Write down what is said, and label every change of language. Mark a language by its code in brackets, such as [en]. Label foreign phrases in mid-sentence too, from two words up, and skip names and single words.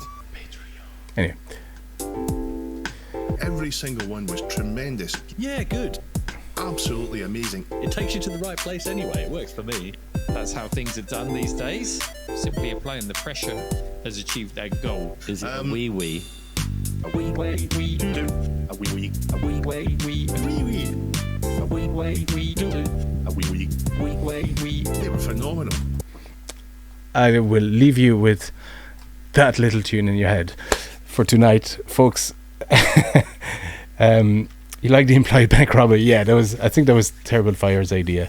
[en] Patreon. Anyway, Every single one was tremendous. Yeah, good. Absolutely amazing. It takes you to the right place anyway. It works for me. That's how things are done these days. Simply applying the pressure has achieved their goal. Is it a wee wee? A wee way we do. A wee wee. A wee way we A wee wee. A wee way we do. A wee wee. Wee way we. They were phenomenal. I will leave you with that little tune in your head for tonight, folks. You like the implied bank robbery? Yeah, I think that was Terrible Fire's idea.